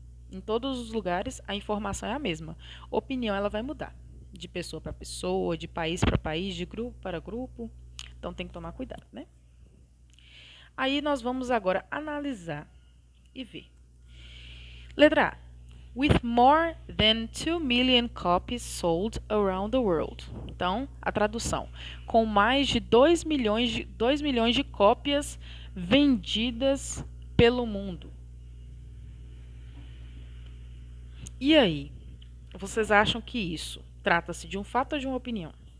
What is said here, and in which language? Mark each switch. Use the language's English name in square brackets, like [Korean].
[Portuguese] Em todos os lugares a informação é a mesma. Opinião ela vai mudar de pessoa para pessoa, de país para país, de grupo para grupo. Então tem que tomar cuidado, né? Aí nós vamos agora analisar e ver. Letra A. [English] With more than 2 million copies sold around the world. [Portuguese] Então, a tradução. Com mais de 2 milhões de cópias vendidas pelo mundo. E aí? Vocês acham que isso trata-se de um fato ou de uma opinião?